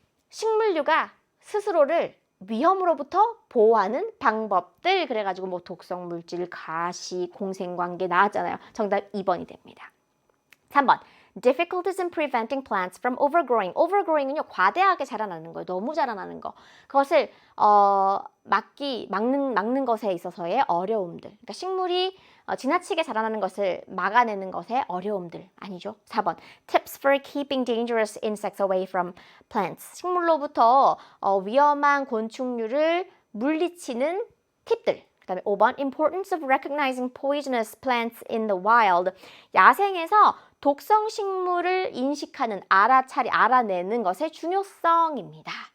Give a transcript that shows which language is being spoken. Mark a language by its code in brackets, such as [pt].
[ko] 식물류가 스스로를 위험으로부터 보호하는 방법들. 그래가지고 뭐 독성 물질, 가시, 공생관계 나왔잖아요. 정답 2번이 됩니다. [en] 3번, difficulties in preventing plants from overgrowing. [ko] overgrowing은요, 과대하게 자라나는 거예요. 너무 자라나는 거. 그것을 막는 것에 있어서의 어려움들. 그러니까 식물이 지나치게 자라나는 것을 막아내는 것의 어려움들. 아니죠. [en] 4번, tips for keeping dangerous insects away from plants. [ko] 식물로부터 위험한 곤충류를 물리치는 팁들. 그 다음에 [en] 5번, importance of recognizing poisonous plants in the wild. [ko] 야생에서 독성 식물을 인식하는, 알아내는 것의 중요성입니다.